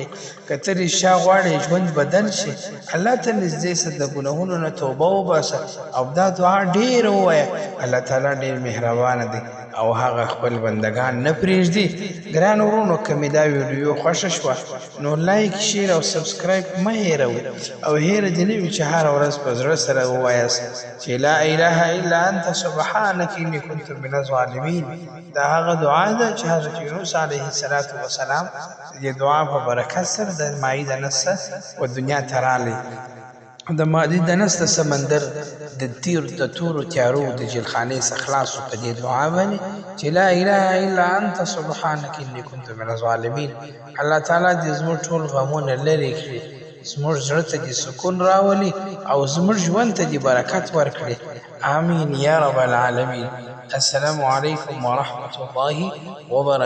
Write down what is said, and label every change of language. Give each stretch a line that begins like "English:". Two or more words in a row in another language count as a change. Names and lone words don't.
Pashto: که ته رښتیا غواړې ژوند بدل شي، الله ته نږدې شه، د ګناهونو نه توبه وباسه او دا دعا ډېره ووایه. الله تعالی ډېر مهربانه دی او هغه خپل بندگان نه پرېږدي. ګران ورونو، که مې دا ویډیو خوښه شوه، نو لایک، شیر او سبسکرایب مه هېروئ او هېره دې نه وي چې هره ورځ په زړه سره ووایاست چې
Arabic: لا اله الا انت سبحانک انی کنت من الظالمین.
Pashto: دا هغه دعا ده چې حضرت یونس
Arabic: علیه السلام
Pashto: د دعا په برکت سره د ماهي د نس و دنیا ته راغلی. د مادي د نس د سمندر د تورو تیارو د جلخانې څخه خلاصو په دې دعا باندې چې
Arabic: لا اله الا انت سبحانک انی کنت من الظالمین.
Pashto: الله تعالی دې زموږ ټول غمونه لرې کړي، زموږ زړه ته دې سکون راولي او زموږ ژوند ته دې برکت ورکړي.
Arabic: آمین یا رب العالمین. السلام علیکم ورحمة الله وبرکاته.